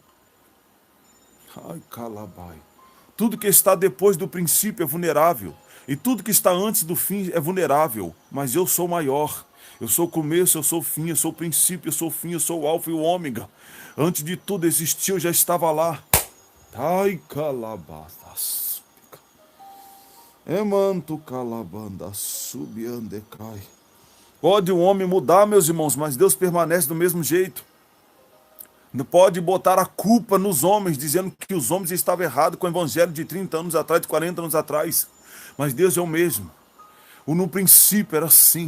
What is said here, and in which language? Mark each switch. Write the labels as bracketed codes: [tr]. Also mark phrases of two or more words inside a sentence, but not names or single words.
[pt] Ai, calabai. Tudo que está depois do princípio é vulnerável. E tudo que está antes do fim é vulnerável. Mas eu sou maior. Eu sou o começo, eu sou o fim, eu sou o princípio, eu sou o fim, eu sou o alfa e o ômega. Antes de tudo existir, eu já estava lá. Ai, calabas. Emanto calabanda subiandecai. Pode o homem mudar, meus irmãos, mas Deus permanece do mesmo jeito. Não pode botar a culpa nos homens, dizendo que os homens estavam errados com o evangelho de 30 anos atrás, de 40 anos atrás. Mas Deus é o mesmo. No princípio era assim.